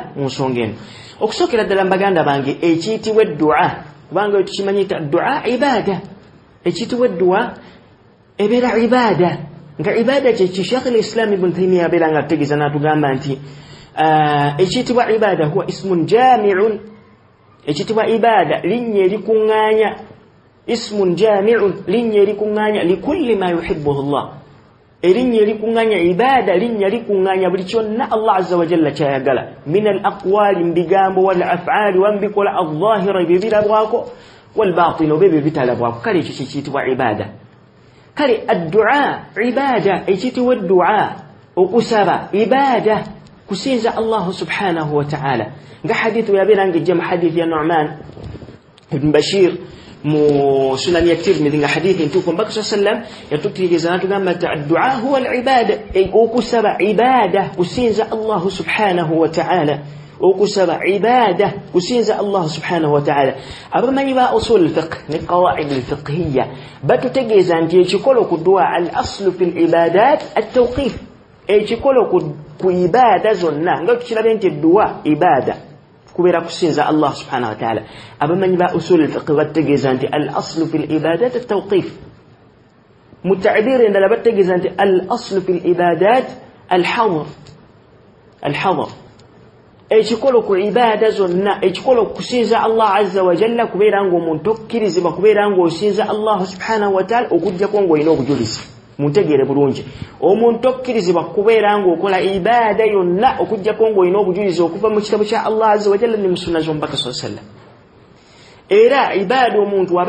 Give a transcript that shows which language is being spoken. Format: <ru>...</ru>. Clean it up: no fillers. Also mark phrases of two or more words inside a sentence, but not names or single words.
<lg>mu nsonga eno okusookera ddala mbaganda bange ekiyitibwa eddu'a kubanga tukimanyita du'a ibaada ekiyitibwa eddu'a ebeera ibaada nga ibaada kyeki Sheikh al-Islam Ibn Taymiyyah abeera nga ategeeza n'atugamba nti ekiyitibwa ibaada</lg> <ar>huwa ismun jami'un</ar> <lg>ekitibwa ibada linnya erikuŋŋaanya</lg> <ar>ismun jami'un</ar> <lg>linnya erikuŋŋaanya</lg> <ar>likulli ma yuhibbuhu Allah</ar> <lg>erinnya erikuŋŋaanya ibada linnya likuŋŋaanya buli kyonna</lg> <ar>Allah azza wa jalla</ar> <lg>kyayagala</lg> <ar>min al-aqwali</ar> <lg>mbigambo</lg> <ar>wal af'ali</ar> <lg>wambikola al-zahira ebibirabwako</lg> <ar>wal batini</ar> <lg>obebyo bitalabwako kale ekyo kiyitibwa ibada kale ad-du'a ibada ekitibwa ad-du'a okusaba ibada kusinza</lg> <ar>Allah subhanahu wa ta'ala</ar> <lg>nga hadithu yabeera ng'ejja mu hadithi ya Nu'man ibn Bashir mu sunan ya Tirmidhi nga hadithi ntuufu mbaka sallam yatutegeeza natugamba nti</lg> <ar>ad-du'a huwa al-ibada</ar> <lg>okusaba ibada kusinza</lg> <ar>Allah subhanahu wa ta'ala</ar> <lg>okusaba ibada kusinza</lg> <ar>Allah subhanahu wa ta'ala</ar> <lg>abamanyi ba</lg> <ar>usul al-fiqh</ar> <lg>ne</lg> <ar>qawaid al-fiqhiyya</ar> <lg>batutegeeza nti ekikolo ku du'a</lg> <ar>al-aslu fil ibadat at-tawqif</ar> <lg>ekikolo ku ibada zonna nga tukirabe nti du'a ibada kubeera kusinza</lg> <ar>Allah subhanahu wa ta'ala</ar> <lg>abamanyi ba</lg> <ar>usul al-fiqh</ar> <lg>bategeeza nti</lg> <ar>al-aslu fil ibadat at-tawqif</ar> <lg>muta'bir endala bategeeza nti</lg> <ar>al-aslu fil ibadat al-hadr</ar> <lg>ekikolo ku ibada zonna ekikolo kusinza</lg> <ar>Allah azza wa jalla</ar> <lg>kubeera ng'omuntu okkirizibwa kubeera ng'osinza</lg> <ar>Allah subhanahu wa ta'ala</ar> <lg>okujjako ng'olina obujulizi muntegere bulungi omuntu okkirizibwa kubeera ng'okola ibada yonna okujjako ng'olina obujulizi okuva mu kitabu kya</lg> <ar>Allah azza wa jalla</ar> <lg>ne mu sunna z'omubaka sallam era ibada omuntu aba</lg>